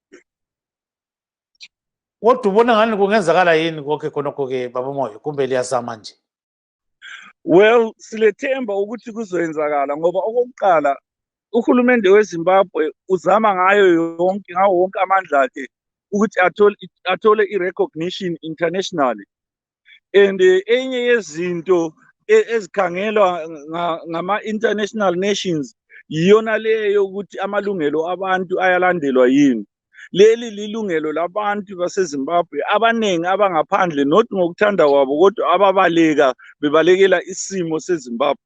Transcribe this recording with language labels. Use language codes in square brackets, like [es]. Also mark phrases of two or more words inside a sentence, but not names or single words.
[nd] Kodwa ubona ngani kungenzakala yini konke khonokho ke baba Moyo, kumbe liyazama nje? Well, silethemba ukuthi kuzoyenzakala ngoba okokuqala uhulumende weZimbabwe uzama ngawo wonke amandla akhe ukuthi athole i- [en] recognition internationally. [nd] And enye yezinto ezikhangelwa ngama- [en] international nations [nd] yiyona leyo ukuthi amalungelo abantu ayalandelwa yini. Leli lilungelo labantu baseZimbabwe abaningi abangaphandle, not ngokuthanda kwabo kodwa bebalekela isimo seZimbabwe.